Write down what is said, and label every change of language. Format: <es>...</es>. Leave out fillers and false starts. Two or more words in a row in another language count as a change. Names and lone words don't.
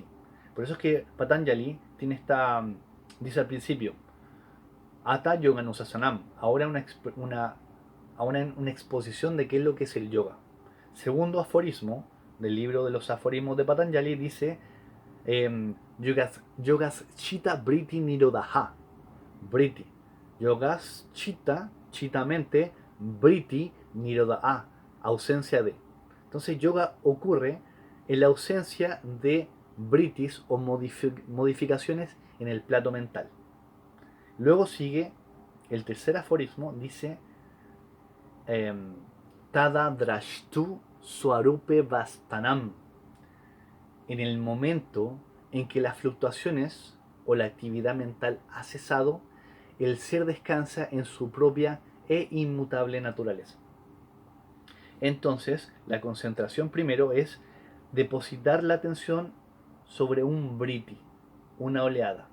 <es>Por eso es que Patanjali tiene dice al principio,</es> <sa>Ata Yoganusasanam,</sa> <es>ahora una exposición de qué es lo que es el yoga. Segundo aforismo del libro de los aforismos de Patanjali dice,</es> <sa>Yogas Chitta Vritti Nirodha. Vritti. Yogas Chitta, Chitta mente, Vritti Nirodha.</sa> <es>Ausencia de. Entonces yoga ocurre en la ausencia de vrittis o modificaciones en el plato mental. Luego sigue el tercer aforismo, dice</es> <sa>Tada drashtu swarupe vastanam.</sa> <es>En el momento en que las fluctuaciones o la actividad mental ha cesado, el ser descansa en su propia e inmutable naturaleza. Entonces, la concentración primero es depositar la atención sobre un vritti, una oleada.</es>